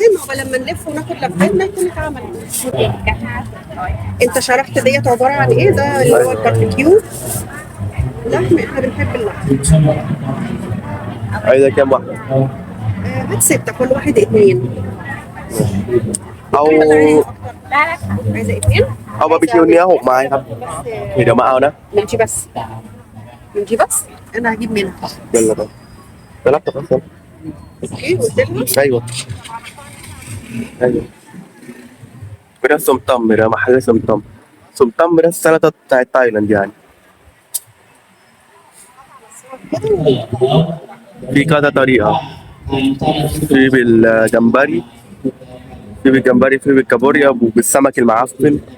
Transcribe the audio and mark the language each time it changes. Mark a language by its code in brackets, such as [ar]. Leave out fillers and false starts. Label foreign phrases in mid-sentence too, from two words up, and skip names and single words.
[ar] مهم، هو لما نلف وناخد لفتنا يكون اتعمل. انت شرحت ديت عبارة عن ايه؟ ده اللي هو الباربيكيو. لحم، احنا بنحب اللحم. عايزة كام واحدة؟ هات 6، كل واحد 2. أو عايزه اثنين [th] เอาบาร์บีคิวเนื้อ6 ไม้ครับโอเคเดี๋ยวมาเอานะ [ar] منتي بس منتي بس انا هجيب منها يلا بقى طلبت اصلا ايه قلت لها ايوه ايوه ده سمطم ده محل سمطم ده السلطه بتاعت تايلاند يعني في كذا طريقه في بالجمبري في بالكابوريا وبالسمك المعفن